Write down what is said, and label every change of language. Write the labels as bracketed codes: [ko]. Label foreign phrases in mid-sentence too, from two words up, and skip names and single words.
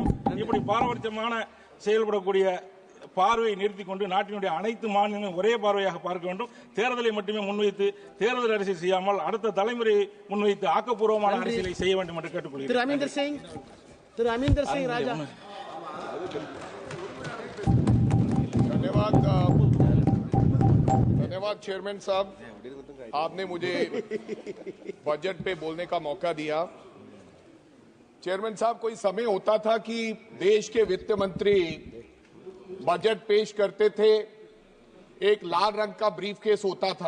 [ta] இப்படி பாரபட்சமான செயல்படக்கூடிய பார்வையை நிறுத்திக் கொண்டு நாட்டினுடைய அனைத்து மாநிலங்களும் ஒரே பார்வையாக பார்க்க வேண்டும். தேர்தலை மட்டுமே முன்வைத்து தேர்தல் அரசியல் செய்யாமல் அடுத்த தலைமுறையை முன்வைத்து ஆக்கப்பூர்வமான அரசியலை செய்ய வேண்டும் என்று கேட்டுக்கொள்கிறேன். திரு அமீந்தர் சிங் ராஜா. [hi] धन्यवाद चेयरमैन साहब, आपने मुझे बजट पे बोलने का मौका दिया। चेयरमैन साहब, कोई समय होता था कि देश के वित्त मंत्री बजट पेश करते थे एक लाल रंग का ब्रीफकेस होता था।